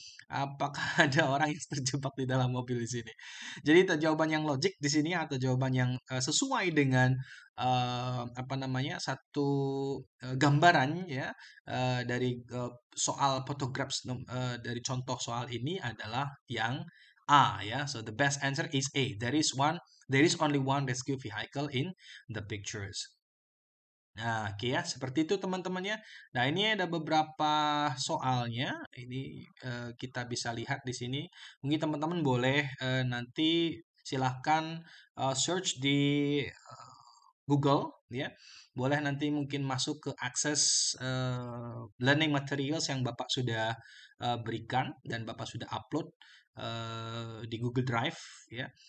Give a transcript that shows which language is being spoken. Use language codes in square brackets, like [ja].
[id] Apakah ada orang yang terjebak di dalam mobil di sini? Jadi jawaban yang logik di sini atau jawaban yang sesuai dengan apa namanya satu gambaran ya dari soal photographs dari contoh soal ini adalah yang A ya. [en] So the best answer is A. There is only one rescue vehicle in the pictures. [id] Nah, oke ya, seperti itu teman-temannya. Nah, ini ada beberapa soalnya. Ini kita bisa lihat di sini. Mungkin teman-teman boleh nanti silahkan search di Google, ya. Boleh nanti mungkin masuk ke akses learning materials yang Bapak sudah berikan dan Bapak sudah upload di Google Drive, ya.